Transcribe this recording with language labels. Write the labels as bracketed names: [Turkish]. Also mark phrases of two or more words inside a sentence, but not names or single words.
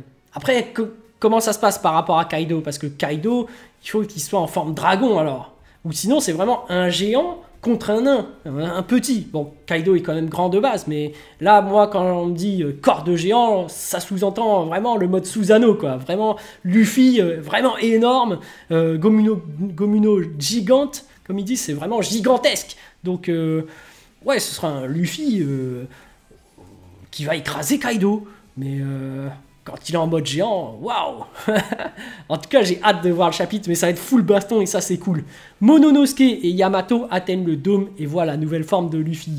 [French] Après, comment ça se passe par rapport à Kaido? Parce que Kaido, il faut qu'il soit en forme dragon, alors. Ou sinon, c'est vraiment un géant contre un nain, un petit. Bon, Kaido est quand même grand de base, mais là, moi, quand on me dit corps de géant, ça sous-entend vraiment le mode Susanoo, quoi. Vraiment, Luffy, vraiment énorme. Gomu no Gigante, comme ils disent, c'est vraiment gigantesque. Donc, ouais, ce sera un Luffy qui va écraser Kaido. Mais... quand il est en mode géant, waouh. En tout cas, j'ai hâte de voir le chapitre, mais ça va être full baston et ça, c'est cool. Mononosuke et Yamato atteignent le dôme et voient la nouvelle forme de Luffy.